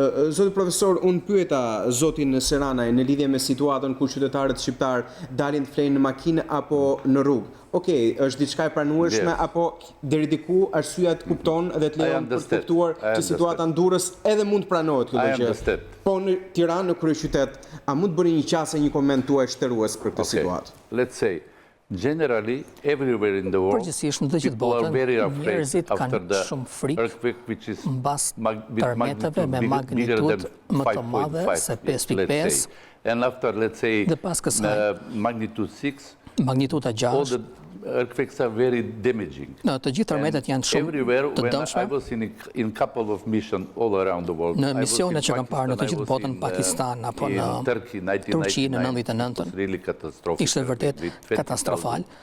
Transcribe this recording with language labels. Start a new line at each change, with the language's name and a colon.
Albanian: Zoti profesor, unë pyeta zotin Seranaj në lidhje me situatën ku qytetarët shqiptar dalin të flejnë në makinë apo në rrugë. Okej, është diçka e pranueshme apo deri diku arsyeja të kupton dhe të lejon për të kuptuar që situata në Durrës edhe mund të pranohet kjo gjë. Po në Tiranë, në kryeqytet, a mund të bëni një qasje, një koment tuaj shtërues për këtë situatë?
English: Let's say, generally, everywhere in the world, people are very afraid after the earthquake, which is with magnitude bigger than 5.5, let's say. And after, let's say, magnitude 6,
Albanian: magnituda 6,
English: all the earthquakes are very damaging.
Albanian: Të gjithë tërmetet janë shumë të dëmshme.
English: I was in couple of missions all around the world.
Albanian: Në misionet që kam parë në të gjithë botën, Pakistan apo në Turqi në 99, ishte vërtet katastrofal.